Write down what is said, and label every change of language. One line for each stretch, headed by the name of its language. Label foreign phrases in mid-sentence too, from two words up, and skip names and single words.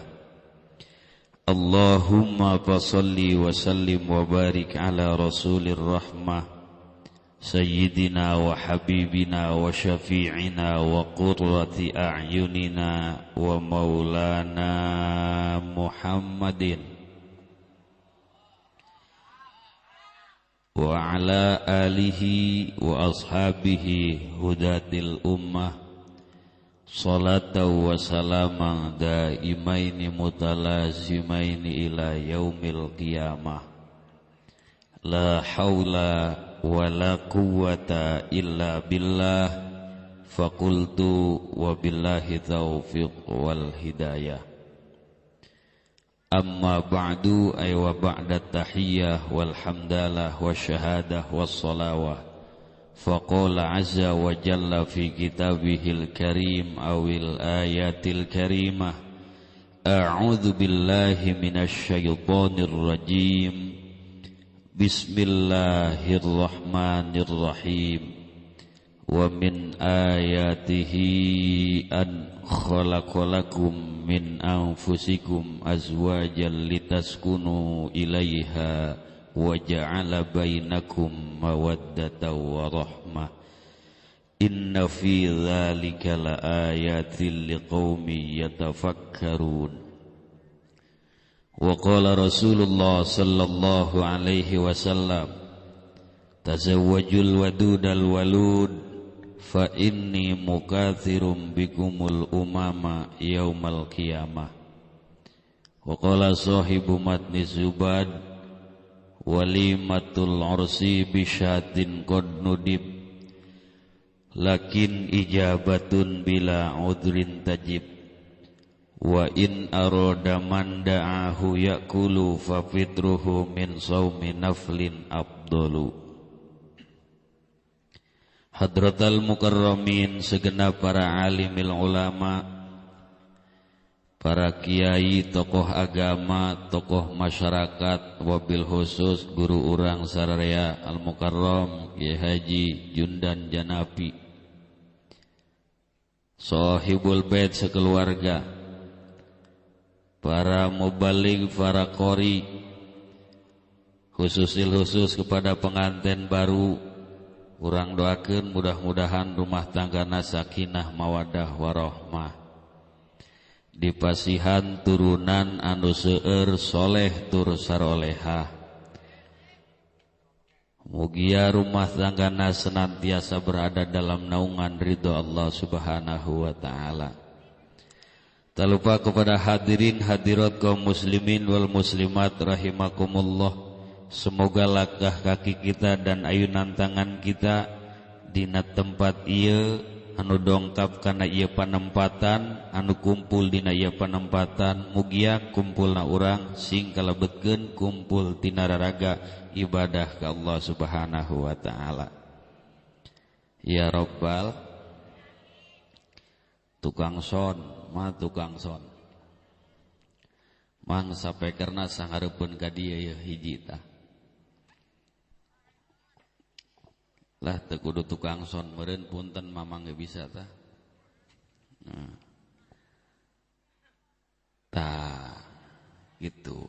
Arabic: اللهم فصل وسلم وبارك على رسول الرحمة سيدنا وحبيبنا وشفيعنا وقرة أعيننا ومولانا محمد وعلى آله وأصحابه هداة الأمة صلاة وسلاما دائمين متلازمين إلى يوم القيامة. لا حول ولا قوة إلا بالله فقلت وبالله التوفيق والهداية. أما بعد أي وبعد التحية والحمدلة والشهادة والصلاة. فقال عز وجل في كتابه الكريم أول الآية الكريمة. أعوذ بالله من الشيطان الرجيم. بسم الله الرحمن الرحيم. ومن آياته أن خلق لكم من أنفسكم أزواجا لتسكنوا إليها وجعل بينكم مودة ورحمة. إن في ذلك لآيات لقوم يتفكرون. وقال رسول الله صلى الله عليه وسلم، تزوجوا الودود الولود فإني مكاثر بكم الأمم يوم القيامة. وقال صاحب متن Zubad، وليمة العرس بشاة قد ندب لكن إجابة بلا عذر تجب. وإن أراد من دعاه يأكل ففطره من صوم نفل أبذل. حضرات المكرمين,
Indonesian: segenap para
Arabic: عالمي العلماء,
Indonesian: para kiai, tokoh agama, tokoh masyarakat,
Arabic: وبالخصوص
Sundanese: guru urang sararea
Arabic: المكرم
Indonesian: Kiai Haji Jundan Janapi,
Arabic: صاحب البيت
Indonesian: sekeluarga, para mubaligh, para qori, khusus kepada pengantin baru,
Sundanese: urang doakeun mudah-mudahan rumah tanggana
Arabic: سكينة مودة ورحمة,
Sundanese: dipasihan turunan anu seueur soleh tur sarolehah.
Indonesian: Mugia rumah tanggana senantiasa berada dalam naungan ridho Allah
Arabic: سبحانه وتعالى.
Indonesian: Tak lupa kepada
Arabic: حاضرين حاضرات
Indonesian: kaum
Arabic: المسلمين والمسلمات رحمكم الله.
Indonesian: Semoga langkah kaki kita dan ayunan tangan kita
Sundanese: dina tempat ieu anu dongkap kana ieu panempatan, anu kumpul dina ieu panempatan, mugia kumpulna urang sing kalebetkeun kumpul tina raraga ibadah ka Allah
Arabic: سبحانه وتعالى. يا رب
Sundanese: tukang son tukang son mang sapekerna sangareupeun ka dieu ye hiji tah lah teu kudu tukang son meureun punten mamang ge bisa tah tah gitu.